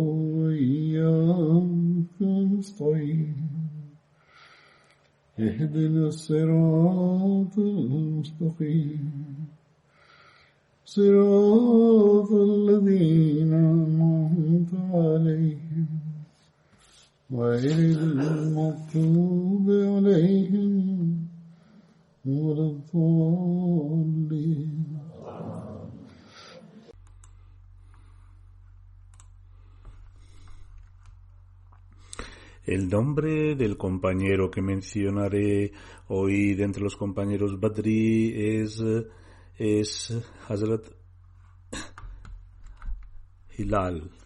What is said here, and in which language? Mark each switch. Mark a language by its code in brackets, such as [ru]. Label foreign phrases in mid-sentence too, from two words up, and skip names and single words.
[ar] وإياك نستعين اهدنا الصراط المستقيم صراط الذين أنعمت عليهم غير المغضوب عليهم ولا الضالين. [es] El nombre del compañero que mencionaré hoy de entre los compañeros Badri es Hazrat Hilal.